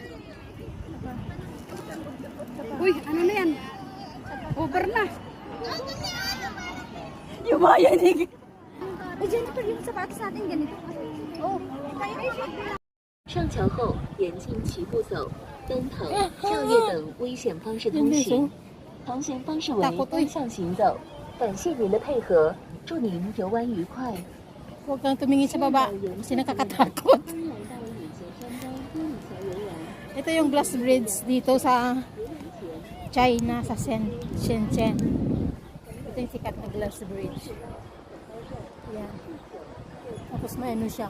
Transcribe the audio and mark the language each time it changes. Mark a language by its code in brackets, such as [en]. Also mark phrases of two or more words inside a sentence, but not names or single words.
[tl] Uy, ano na yan? Over na. Yung bayan eh. Eh, Jennifer, yung sapatos natin ganito. Oh, tayo ay [zh] 上桥后，严禁齐步走、奔腾、跳跃等危险方式通行。航行方式为单向行走。感谢您的配合，祝您游玩愉快。 [tl] Huwag kang tumingin sa baba kasi nakakatakot. Ito yung glass bridge dito sa China, sa Shenzhen. Ito yung sikat na glass bridge. Yan. Tapos may ano siya.